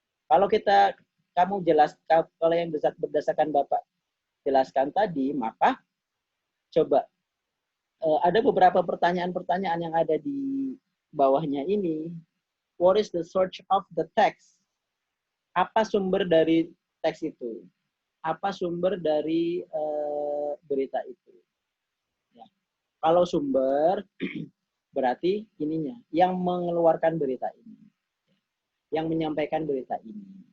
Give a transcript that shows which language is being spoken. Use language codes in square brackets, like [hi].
[id] Kalau kamu kalau yang berdasarkan Bapak jelaskan tadi, maka coba ada beberapa pertanyaan-pertanyaan yang ada di bawahnya ini. [en] What is the source of the text? [id] Apa sumber dari teks itu? Apa sumber dari berita itu? Ya. Kalau sumber berarti ininya, yang mengeluarkan berita ini, yang menyampaikan berita ini.